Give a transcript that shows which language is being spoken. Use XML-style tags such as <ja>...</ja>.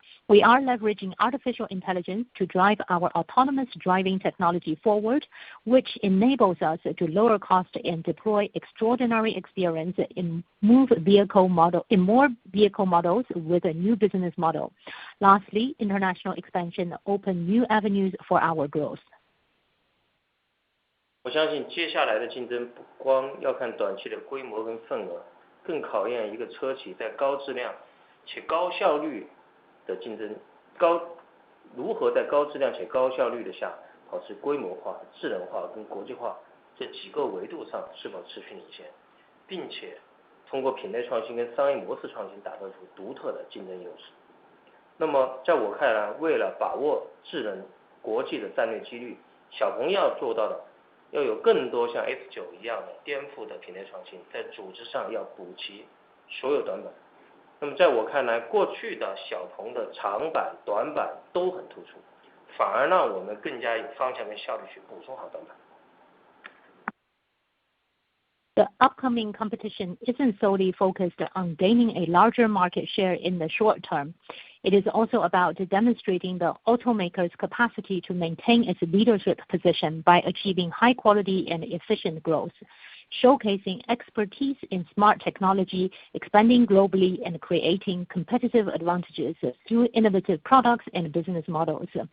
<en>We are leveraging artificial intelligence to drive our autonomous driving technology forward, which enables us to lower cost and deploy extraordinary experience in more vehicle models with a new business model. Lastly, international expansion open new avenues for our growth.</en> <zh>我相信接下来的竞争不光要看短期的规模跟份额，更考验一个车企在高质量且高效率的竞争如何在高质量且高效率的下保持规模化、智能化跟国际化这几个维度上是否持续领先，并且通过品类创新跟商业模式创新打造出独特的竞争优势。那么在我看来，为了把握智能国际的战略机遇，小鹏要做到的要有更多像 X9 一样的颠覆的品类创新，在组织上要补齐所有短板。那么在我看来，过去的小鹏的长板、短板都很突出，反而让我们更加有方向跟效率去补充好短板。</zh> <en>The upcoming competition isn't solely focused on gaining a larger market share in the short term. It is also about demonstrating the automaker's capacity to maintain its leadership position by achieving high quality and efficient growth, showcasing expertise in smart technology, expanding globally, and creating competitive advantages through innovative products and business models.</en>